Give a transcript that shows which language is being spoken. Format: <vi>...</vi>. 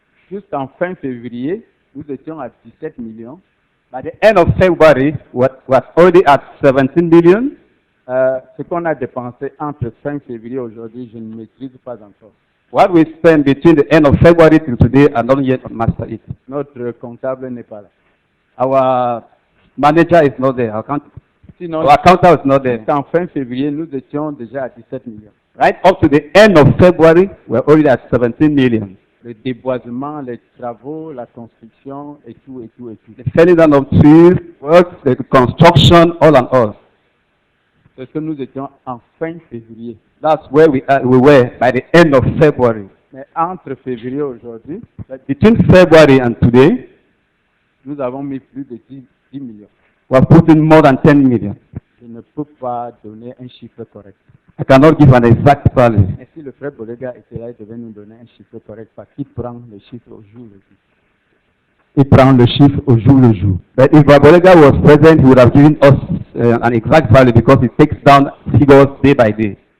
<fr>Juste en fin février, nous étions à 17 millions.</fr> <en>By the end of February, we were already at 17 million.</en> <fr>Ce qu'on a dépensé entre fin février et aujourd'hui, je ne maîtrise pas encore.</fr> <en>What we spent between the end of February till today, I don't yet master it.</en> <fr>Notre comptable n'est pas là.</fr> <en>Our manager is not there. Our accountant is not there.</en> <fr>En fin février, nous étions déjà à 17 millions.</fr> <en>Right up to the end of February, we're already at 17 million.</en> <fr>Le déboisement, les travaux, la construction, et tout.</fr> <en>The felling down of trees, works, the construction, all and all.</en> <fr>Parce que nous étions en fin février.</fr> <en>That's where we were by the end of February.</en> <fr>Mais entre février et aujourd'hui,</fr> <en>between February and today,</en> <fr>nous avons mis plus de 10 millions.</fr> <en>We have put in more than 10 million.</en> <fr>Je ne peux pas donner un chiffre correct.</fr> <en>I cannot give an exact value.</en> <fr>Et si le frère Bolega était là, il devait nous donner un chiffre correct parce qu'il prend les chiffres au jour le jour. il prend le chiffre au jour le jour.</fr> <en>But if Babolega was present, he would have given us an exact value because he takes down figures day by day.</en>